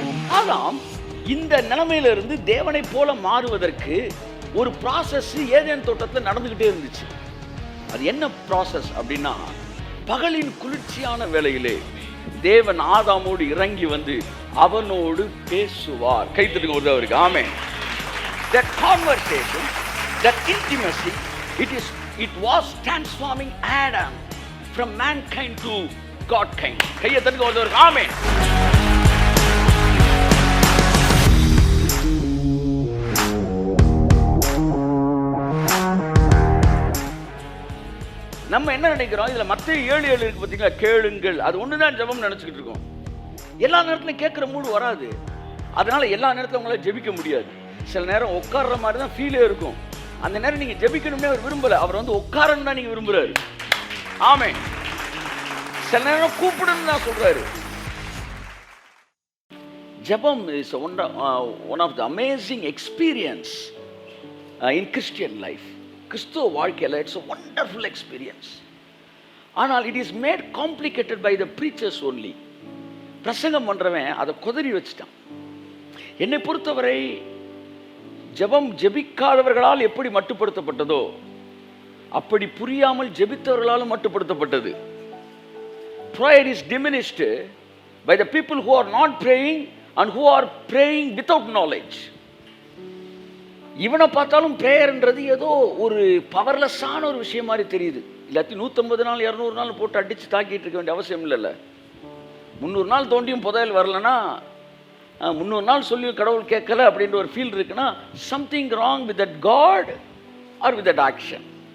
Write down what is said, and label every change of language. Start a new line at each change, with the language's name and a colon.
Tamil: ஆதாம் இந்த நிலைமையில இருந்து தேவனை போல மாறுவதற்கு ஒரு ப்ராசஸ் ஏதேன் தோட்டத்தில் நடந்துகிட்டே இருந்துச்சு. அது என்ன ப்ராசஸ் அப்படின்னா, பகலின் குளிர்ச்சியான வேளையிலே தேவன் ஆதாமோடு இறங்கி வந்து அவனோடு பேசுவார். கைத்தட்டுங்க ஒரு அவருக்கு. ஆமென்.
English: That conversation, that intimacy, it was transforming Adam from mankind to Godkind.
Tamil: கையை தட்டுங்க ஒரு அவருக்கு. ஆமென். நம்ம என்ன நினைக்கிறோம், இதுல மத்தேயு 7:7 இருக்கு பாத்தீங்களா, கேளுங்கள். அது ஒண்ணுதான் ஜெபம் நினைச்சுக்கிட்டு இருக்கோம். எல்லா நேரத்திலும் கேட்கிற மூடு வராது. அதனால எல்லா நேரத்திலும் உங்களால ஜெபிக்க முடியாது. சில நேரம் உட்கார்ற மாதிரி தான் ஃபீலே இருக்கும். அந்த நேரம் நீங்க ஜெபிக்கணும்னே அவர் விரும்பல. அவர் வந்து உட்காரன்னு தான் நீங்க விரும்புறாரு. ஆமென். சில நேரம் கூப்பிடுன்னு தான் சொல்றாரு.
English: ஜெபம் is one of the amazing experience in Christian life.
Tamil: கிறிஸ்துவ வாழ்க்கையில்
English: It's a wonderful experience. ஆனால் it is made complicated by the preachers only.
Tamil: பிரசங்கம் பண்றவன் அதை கொதறி வச்சுட்டான். என்னை பொறுத்தவரை ஜெபம் ஜெபிக்காதவர்களால் எப்படி மட்டுப்படுத்தப்பட்டதோ அப்படி புரியாமல் ஜெபித்தவர்களாலும் மட்டுப்படுத்தப்பட்டது.
English: Prayer is diminished by the people who are not praying and who are praying without knowledge.
Tamil: இவனை பார்த்தாலும் பிரேயர்ன்றது ஏதோ ஒரு பவர்லெஸ்ஸான ஒரு விஷயம் மாதிரி தெரியுது. எல்லாத்தையும் 150 நாள் 200 நாள் போட்டு அடித்து தாக்கிட்டு இருக்க வேண்டிய அவசியம் இல்லைல்ல. 300 நாள் தோண்டியும் புதையல் வரலன்னா, 300 நாள் சொல்லியும் கடவுள் கேட்கல அப்படின்ற ஒரு ஃபீல் இருக்குன்னா,
English: Something wrong with that God or with that action.